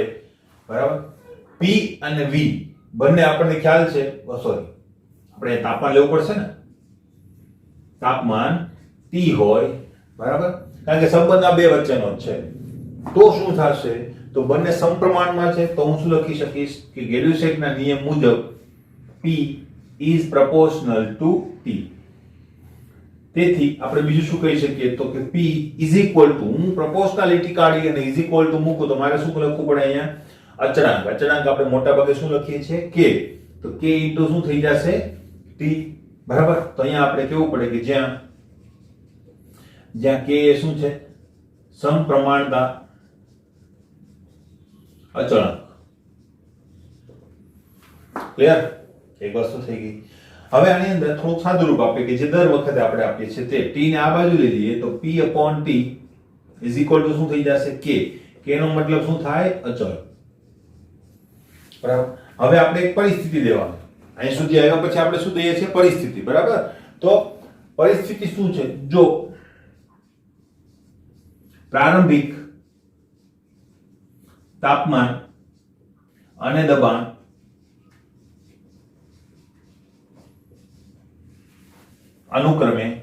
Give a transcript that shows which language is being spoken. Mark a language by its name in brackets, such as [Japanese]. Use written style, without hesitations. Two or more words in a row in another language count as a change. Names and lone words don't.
[Gujarati] બરાબર. P અને V બંને આપણને ખ્યાલ છે. સોરી, આપણે તાપમાન લેવું પડશે ને. તાપમાન T હોય. બરાબર. કારણ કે સંબંધ આ બે વચ્ચેનો જ છે. તો શું થશે? તો બંને સમપ્રમાણમાં છે, તો હું શું લખી શકીશ કે ગેલ્યુસેકના નિયમ મુજબ [English] P is proportional to T. [Gujarati] તેથી આપણે બીજું શું કહી શકીએ તો કે [English] P is equal to, [Gujarati] હું પ્રોપોર્શનાલિટી કાઢી અને [English] is equal to [Gujarati] મૂકું તો મારે શું લખવું પડે અહીંયા? અચળાંક આપણે મોટા ભાગે શું લખીએ છીએ? K. તો K ઇન્ટુ શું થઈ જશે? T. બરાબર. તો અહીંયા આપણે કેવું પડે કે જ્યાં K એ શું છે? સમપ્રમાણતા અચળાંક. ક્લિયર? એક વસ્તુ થઈ ગઈ. હવે આની અંદર થોડુંક સાદું રૂપ આપે કે જે દર વખતે આપણે આપીએ છીએ તે T ને આ બાજુ લઈ લઈએ તો [English] P upon T is equal to [Gujarati] શું થઈ જશે? K. K નો મતલબ શું થાય? અચળ. બરાબર. હવે આપણે એક પરિસ્થિતિ દેવાની. અહીં સુધી આવ્યા પછી આપણે શું દઈએ છીએ? પરિસ્થિતિ. બરાબર. તો પરિસ્થિતિ શું છે? જો પ્રારંભિક તાપમાન અને દબાણ અનુક્રમે